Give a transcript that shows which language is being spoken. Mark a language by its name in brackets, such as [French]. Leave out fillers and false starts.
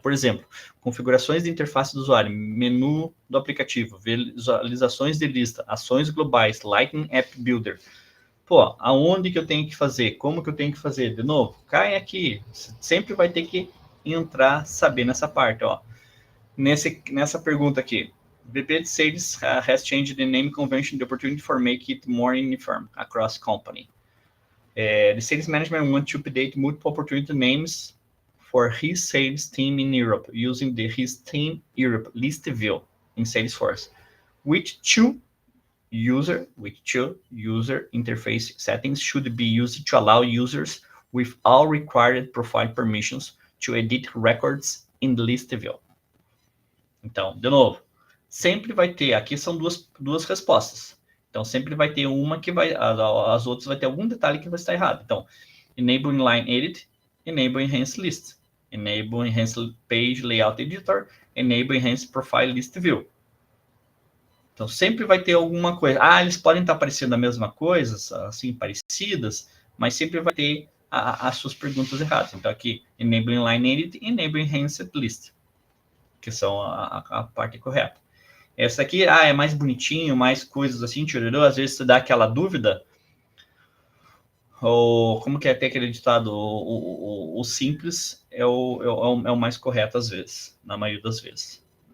[Portuguese] Por exemplo, configurações de interface do usuário, menu do aplicativo, visualizações de lista, ações globais, Lightning App Builder. Pô, aonde que eu tenho que fazer? Como que eu tenho que fazer? De novo, cai aqui. Você sempre vai ter que entrar, saber nessa parte, ó. Nessa pergunta aqui. [English] VP de Sales has changed the name convention, the opportunity for make it more uniform across company. The sales management want to update multiple opportunity names for his sales team in Europe using the His Team Europe list view in Salesforce. Which two user interface settings should be used to allow users with all required profile permissions to edit records in the list view. [Portuguese] Então, de novo, sempre vai ter, aqui são duas respostas. Então, sempre vai ter uma que as outras vai ter algum detalhe que vai estar errado. [English] Então, Enable Inline Edit, Enable Enhanced List, Enable Enhanced Page Layout Editor, Enable Enhanced Profile List View. [Portuguese] Então, sempre vai ter alguma coisa. Eles podem estar parecendo a mesma coisa, assim, parecidas, mas sempre vai ter as suas perguntas erradas. Então, aqui, Enable Inline Edit e Enable Enhanced List, que são a parte correta. Essa aqui, é mais bonitinho, mais coisas assim, tchururu, às vezes você dá aquela dúvida, ou como que é até aquele ditado, o simples é o mais correto às vezes, na maioria das vezes.